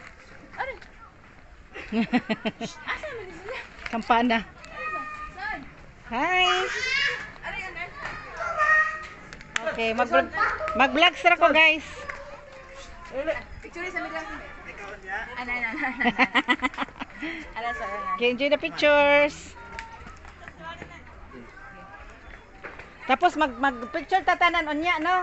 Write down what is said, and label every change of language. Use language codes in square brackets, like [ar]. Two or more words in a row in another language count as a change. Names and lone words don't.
[ceb] Kampana. Hi. Okay, mag-vlog sila ko, guys. Picture sa mga. Ano. Ala sa. [en] Okay, enjoy the pictures. [ceb] Tapos mag-picture tatanan unya, no?